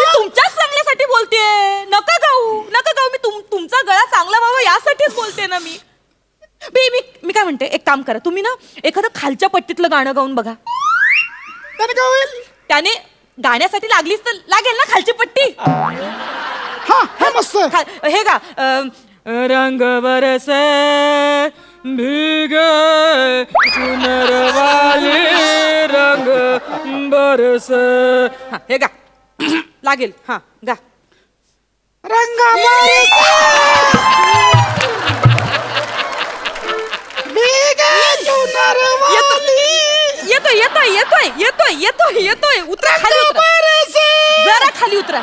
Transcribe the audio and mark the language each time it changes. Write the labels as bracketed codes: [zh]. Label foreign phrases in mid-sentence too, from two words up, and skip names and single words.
[mr] मी तुमच्याच चांगल्यासाठी बोलतेय. नका गाऊ मी तुमचा गळा चांगला व्हावा यासाठीच बोलते ना मी. मी काय म्हणते एक काम करा तुम्ही ना एखादं खालच्या पट्टीतलं गाणं गाऊन बघा. त्याने काय होईल त्याने गाण्यासाठी लागलीच तर लागेल ना खालची पट्टी. हा हे मस्त आहे. हे गा [hi] रंग बरसे भीगे चुनर वाले रंग बरसे. [mr] हा हे गा लागेल हा गा. रंगा येतोय उतरा खाली उतरा जरा खाली उतरा.